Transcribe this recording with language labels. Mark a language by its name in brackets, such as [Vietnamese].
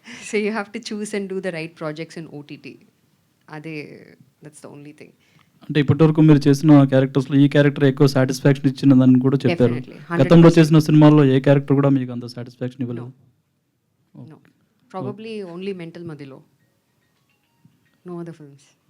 [English] So you have to choose and do the right projects in OTT. That's the only thing. [Telugu] అంటే ఇప్పటివరకు మీరు చేసిన క్యారెక్టర్స్లో ఈ character ఎక్కువ సాటిస్ఫాక్షన్ ఇచ్చినదని కూడా చెప్పారు. [English] Definitely, 100%. [Telugu] గతంలో చేసిన సినిమాల్లో ఏ క్యారెక్టర్ కూడా మీకు అంత సాటిస్ఫాక్షన్ ఇవ్వలేదు? [English] No, probably only Mental Madilo, no other films.